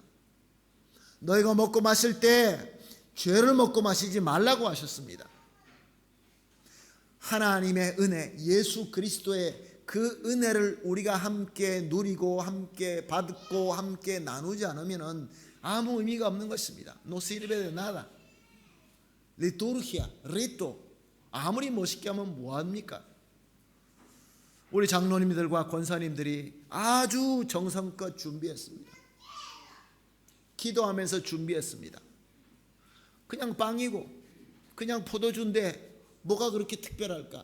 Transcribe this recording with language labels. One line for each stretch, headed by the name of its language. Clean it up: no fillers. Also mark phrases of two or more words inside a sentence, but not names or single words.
Korean: 너희가 먹고 마실 때 죄를 먹고 마시지 말라고 하셨습니다. 하나님의 은혜, 예수 그리스도의 그 은혜를 우리가 함께 누리고 함께 받고 함께 나누지 않으면 아무 의미가 없는 것입니다.
Spanish: No sirve de nada. Liturgia, rito.
Korean: 아무리 멋있게 하면 뭐합니까? 우리 장로님들과 권사님들이 아주 정성껏 준비했습니다. 기도하면서 준비했습니다. 그냥 빵이고 그냥 포도주인데 뭐가 그렇게 특별할까?